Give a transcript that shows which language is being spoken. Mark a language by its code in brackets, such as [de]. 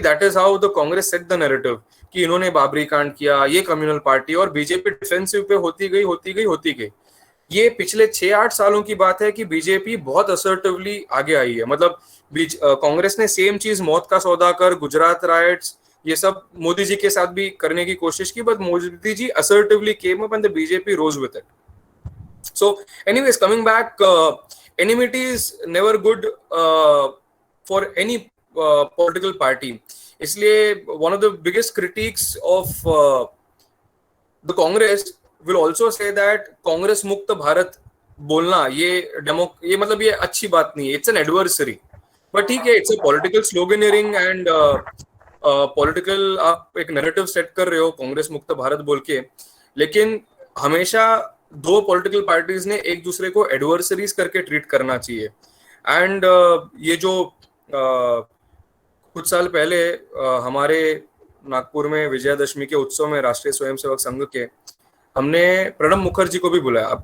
[en] that is how the Congress set the narrative [hi] कि इन्होंने बाबरी कांड किया, ये कम्युनल पार्टी, और बीजेपी डिफेंसिव पे होती गई। ये पिछले 6-8 सालों की बात है कि बीजेपी बहुत असर्टिवली आगे आई है। मतलब कांग्रेस ने सेम चीज मौत का सौदा कर, गुजरात राइट्स, ये सब मोदी जी के साथ भी करने की कोशिश की, but Modi ji [en] assertively came up and the BJP rose with it. So anyways, coming back, enmity is never good for any political party. इसलिए one of the biggest critiques of the Congress will also say that [hi] Congress मुक्त भारत बोलना ये मतलब ये अच्छी बात नहीं है, [en] it's an adversary. But ठीक है, it's a political sloganeering and [hi] political आप एक नैरेटिव सेट कर रहे हो कांग्रेस मुक्त भारत बोल के, लेकिन हमेशा दो पॉलिटिकल पार्टीज ने एक दूसरे को एडवर्सरीज करके ट्रीट करना चाहिए। एंड ये जो कुछ साल पहले हमारे नागपुर में विजयादशमी के उत्सव में राष्ट्रीय स्वयंसेवक संघ के हमने प्रणब मुखर्जी को भी बुलाया।